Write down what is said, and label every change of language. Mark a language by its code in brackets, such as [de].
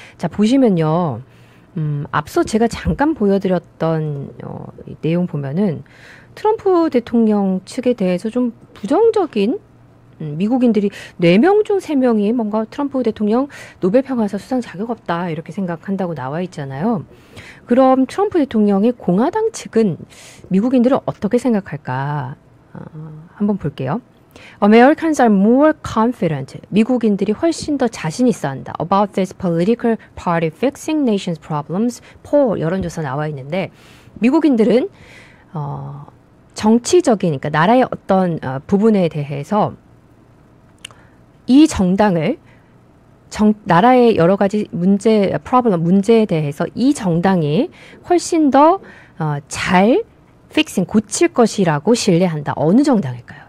[ko] 자, 보시면요, 앞서 제가 잠깐 보여드렸던 내용 보면은 트럼프 대통령 측에 대해서 좀 부정적인, 미국인들이 4명 중 3명이 뭔가 트럼프 대통령 노벨평화상 수상 자격 없다 이렇게 생각한다고 나와 있잖아요. 그럼 트럼프 대통령의 공화당 측은 미국인들은 어떻게 생각할까? 한번 볼게요. [en] Americans are more confident. [ko] 미국인들이 훨씬 더 자신 있어 한다. [en] About this political party fixing nation's problems. [ko] poll 여론조사 나와 있는데, 미국인들은 정치적인, 그러니까 나라의 어떤 부분에 대해서 이 정당을 나라의 여러 가지 문제에 대해서 이 정당이 훨씬 더 잘 고칠 것이라고 신뢰한다. 어느 정당일까요?